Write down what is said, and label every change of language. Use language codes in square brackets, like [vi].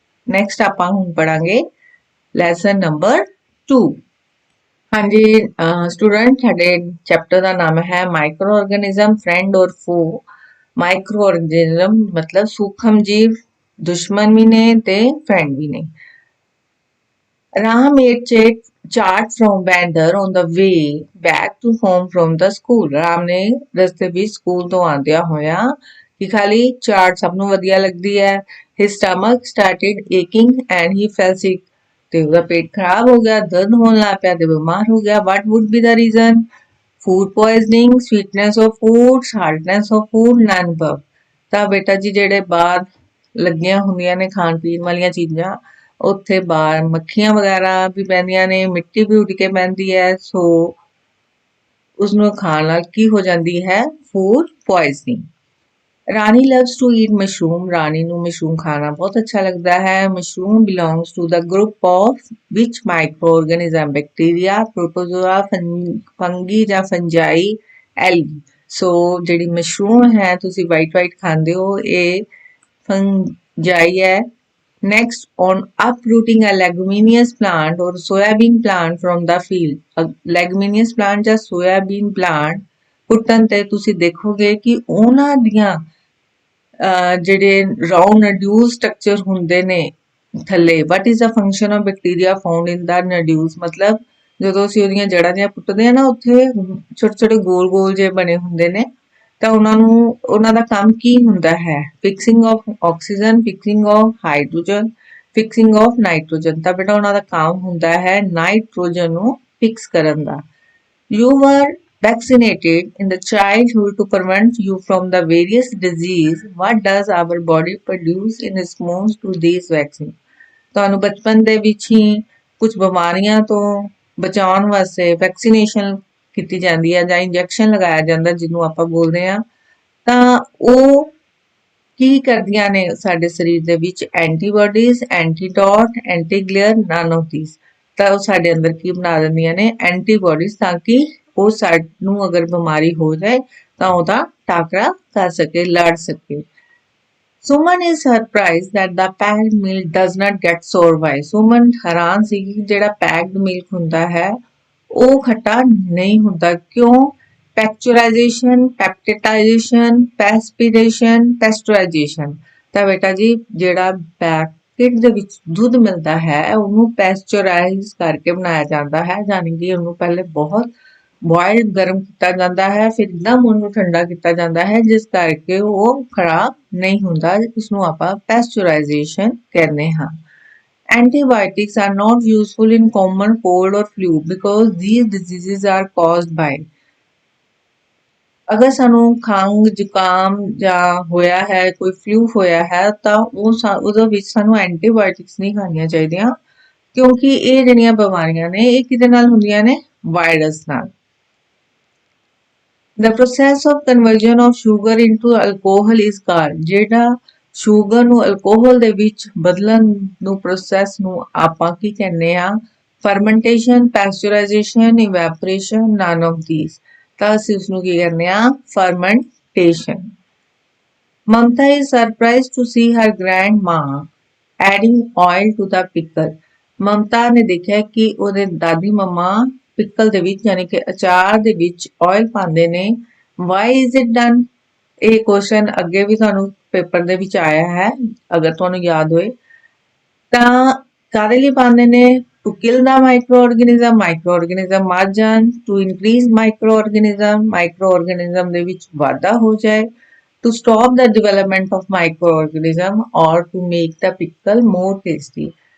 [pa] Next ਆਪਾਂ ਹੁਣ ਪੜਾਂਗੇ lesson number 2। ਹਾਂਜੀ ਸਟੂਡੈਂਟ, ਸਾਡੇ ਚੈਪਟਰ ਦਾ ਨਾਮ ਹੈ ਮਾਈਕਰੋ ਆਰਗੇਨਿਜ਼ਮ ਫਰੈਂਡ ਔਰ ਫੋ। ਮਾਈਕਰੋ ਆਰਗੇਨਿਜ਼ਮ ਮਤਲਬ ਸੂਖਮ ਜੀਵ, ਦੁਸ਼ਮਣ ਵੀ ਨੇ ਤੇ ਫਰੈਂਡ ਵੀ ਨੇ। [en] Ram ate chaat from vendor on the way back to home from the school। [pa] Ram ਨੇ ਰਸਤੇ ਵਿੱਚ ਸਕੂਲ ਤੋਂ ਆਉਂਦਿਆਂ ਹੋਇਆ ਕਿ ਖਾਲੀ ਚਾਟ ਸਭ ਨੂੰ ਵਧੀਆ ਲੱਗਦੀ ਹੈ। [en] His stomach started aching and he fell sick। [pa] ਤੇ ਉਹਦਾ ਪੇਟ ਖਰਾਬ ਹੋ ਗਿਆ, ਦਰਦ ਹੋਣ ਲੱਗ ਪਿਆ ਤੇ ਬਿਮਾਰ ਹੋ ਗਿਆ। [en] What would be the reason? Food poisoning, sweetness of food, saltness of food, none above। [pa] ਤਾਂ ਬੇਟਾ ਜੀ ਜਿਹੜੇ ਬਾਹਰ ਲੱਗੀਆਂ ਹੁੰਦੀਆਂ ਨੇ ਖਾਣ ਪੀਣ ਵਾਲੀਆਂ ਚੀਜ਼ਾਂ, ਉੱਥੇ ਬਾਹਰ ਮੱਖੀਆਂ ਵਗੈਰਾ ਵੀ ਪੈਂਦੀਆਂ ਨੇ, ਮਿੱਟੀ ਵੀ ਉੱਡ ਕੇ ਪੈਂਦੀ ਹੈ, ਸੋ ਉਸਨੂੰ ਖਾਣ ਨਾਲ ਕੀ ਹੋ ਜਾਂਦੀ ਹੈ? [en] Food poisoning. Rani loves to eat mushroom. [pa] ਰਾਣੀ ਨੂੰ ਮਸ਼ਰੂਮ ਖਾਣਾ ਬਹੁਤ ਅੱਛਾ ਲੱਗਦਾ ਹੈ। [en] Mushroom belongs to the group of ਵਿਚ microorganism? Bacteria, protozoa, fungi ਜਾਂ fungi, algae. [pa] ਸੋ ਜਿਹੜੀ ਮਸ਼ਰੂਮ ਹੈ ਤੁਸੀਂ ਵਾਈਟ ਖਾਂਦੇ ਹੋ, ਇਹ ਫੰਜਾਈ ਹੈ। [en] Next, on uprooting a leguminous plant or soybean plant from the field। [pa] leguminous plant ਜਾਂ soybean plant ਪੁੱਟਣ ਤੇ ਤੁਸੀਂ ਦੇਖੋਗੇ ਕਿ ਉਹਨਾਂ ਦੀਆਂ ਜਿਹੜੇ ਰਾਊਂਡ ਨਡਿਊਲ ਸਟਰਕਚਰ ਹੁੰਦੇ ਨੇ ਥੱਲੇ। [en] what is the function of bacteria found in the nodules? [pa] ਮਤਲਬ ਜਦੋਂ ਅਸੀਂ ਉਹਦੀਆਂ ਜੜ੍ਹਾਂ ਦੀਆਂ ਪੁੱਟਦੇ ਆ ਨਾ, ਉੱਥੇ ਛੋਟੇ ਛੋਟੇ ਗੋਲ ਗੋਲ ਜਿਹੇ ਬਣੇ ਹੁੰਦੇ ਨੇ, ਤਾਂ ਉਹਨਾਂ ਦਾ ਕੰਮ ਕੀ ਹੁੰਦਾ ਹੈ? [en] Fixing of oxygen, fixing of hydrogen, fixing of nitrogen. [pa] ਤਾਂ ਬੇਟਾ ਉਹਨਾਂ ਦਾ ਕੰਮ ਹੁੰਦਾ ਹੈ ਨਾਈਟ੍ਰੋਜਨ ਨੂੰ ਫਿਕਸ ਕਰਨ ਦਾ। [en] You were vaccinated in the childhood to prevent you from the various disease। What does our body produce in response to these vaccine? [pa] ਤੁਹਾਨੂੰ ਬਚਪਨ ਦੇ ਵਿੱਚ ਹੀ ਕੁਝ ਬਿਮਾਰੀਆਂ ਤੋਂ ਬਚਾਉਣ ਵਾਸਤੇ ਵੈਕਸੀਨੇਸ਼ਨ ਕੀਤੀ ਜਾਂਦੀ ਹੈ ਜਾਂ ਇੰਜੈਕਸ਼ਨ ਲਗਾਇਆ ਜਾਂਦਾ ਜਿਹਨੂੰ ਆਪਾਂ ਬੋਲਦੇ ਹਾਂ, ਤਾਂ ਉਹ ਕੀ ਕਰਦੀਆਂ ਨੇ ਸਾਡੇ ਸਰੀਰ ਦੇ ਵਿੱਚ? [en] Antibodies, antidote, antiglare, none of these. [pa] ਤਾਂ ਉਹ ਸਾਡੇ ਅੰਦਰ ਕੀ ਬਣਾ ਦਿੰਦੀਆਂ ਨੇ? ਐਂਟੀਬਾਡੀਜ਼, ਤਾਂ ਕਿ ਉਹ ਸਾਨੂੰ ਅਗਰ ਬਿਮਾਰੀ ਹੋ ਜਾਏ ਤਾਂ ਉਹਦਾ ਟਾਕਰਾ ਕਰ ਸਕੇ, ਲੜ ਸਕੇ। [en] Suman is surprised that the packed milk does not get sour। why? [pa] Suman ਹੈਰਾਨ ਸੀ ਕਿ ਜਿਹੜਾ ਪੈਕਡ ਮਿਲਕ ਹੁੰਦਾ ਹੈ ਉਹ ਖੱਟਾ ਨਹੀਂ ਹੁੰਦਾ, ਕਿਉਂ? [en] ਪੈਕਚੁਰਾਈਜੇਸ਼ਨ, ਪੈਪਟੇਟਾਈਜੇਸ਼ਨ, perspiration, pasteurization. [pa] ਤਾਂ ਬੇਟਾ ਜੀ ਜਿਹੜਾ ਪੈਕਟ ਦੇ ਵਿੱਚ ਦੁੱਧ ਮਿਲਦਾ ਹੈ ਉਹਨੂੰ ਪੈਸਚਰਾਈਜ਼ ਕਰਕੇ ਬਣਾਇਆ ਜਾਂਦਾ ਹੈ, ਯਾਨੀ ਕਿ ਉਹਨੂੰ ਪਹਿਲੇ ਬਹੁਤ ਬੋਇਲਡ ਗਰਮ ਕੀਤਾ ਜਾਂਦਾ ਹੈ, ਫਿਰ ਇੱਕਦਮ ਉਹਨੂੰ ਠੰਡਾ ਕੀਤਾ ਜਾਂਦਾ ਹੈ, ਜਿਸ ਕਰਕੇ ਉਹ ਖਰਾਬ ਨਹੀਂ ਹੁੰਦਾ। ਇਸਨੂੰ ਆਪਾਂ ਪੈਸਚਰਾਈਜੇਸ਼ਨ ਕਹਿੰਦੇ ਹਾਂ। [en] Antibiotics are not useful in common cold or flu because these diseases are caused by। [pa] ਅਗਰ ਸਾਨੂੰ ਖੰਘ, ਜ਼ੁਕਾਮ ਜਾਂ ਹੋਇਆ ਹੈ, ਕੋਈ ਫਲੂ ਹੋਇਆ ਹੈ, ਤਾਂ ਉਹਦੇ ਵਿੱਚ ਸਾਨੂੰ ਐਂਟੀਬਾਇਓਟਿਕਸ ਨਹੀਂ ਖਾਣੀਆਂ ਚਾਹੀਦੀਆਂ, ਕਿਉਂਕਿ ਇਹ ਜਿਹੜੀਆਂ ਬਿਮਾਰੀਆਂ ਨੇ ਇਹ ਕਿਹਦੇ ਨਾਲ ਹੁੰਦੀਆਂ ਨੇ? ਵਾਇਰਸ ਨਾਲ। [en] The process of conversion of sugar into alcohol is called। [pa] ਜਿਹੜਾ ਸ਼ੂਗਰ ਨੂੰ ਅਲਕੋਹਲ ਦੇ ਵਿੱਚ ਬਦਲਣ ਨੂੰ ਪ੍ਰੋਸੈਸ ਨੂੰ ਆਪਾਂ ਕੀ ਕਹਿੰਦੇ ਆ? [en] Fermentation, pasteurization, evaporation, none of these. [pa] ਤਾਂ ਅਸੀਂ ਉਸਨੂੰ ਕੀ ਕਹਿੰਦੇ ਆ? Fermentation. [en] Mamta is surprised to see her grandma adding oil to the pickle। [pa] ਮਮਤਾ ਨੇ ਦੇਖਿਆ ਕਿ ਉਹਦੇ ਦਾਦੀ ਮੰਮਾ ਪਿਕਲ ਦੇ ਵਿੱਚ ਯਾਨੀ ਕਿ ਅਚਾਰ ਦੇ ਵਿੱਚ ਆਇਲ ਪਾਉਂਦੇ ਨੇ। [en] Why is it done? [pa] ਇਹ ਕੁਐਸਚਨ ਅੱਗੇ ਵੀ ਤੁਹਾਨੂੰ ਪੇਪਰ ਦੇ ਵਿੱਚ ਆਇਆ ਹੈ, ਅਗਰ ਤੁਹਾਨੂੰ ਯਾਦ ਹੋਏ ਤਾਂ। ਕਾਹਦੇ ਲਈ ਪਾਉਂਦੇ ਨੇ? [en] to kill the microorganism [pa] ਮਰ ਜਾਣ, [en] to increase microorganism [pa] ਦੇ ਵਿੱਚ ਵਾਧਾ ਹੋ ਜਾਏ, [en] to stop the development of microorganism or to make the pickle more tasty।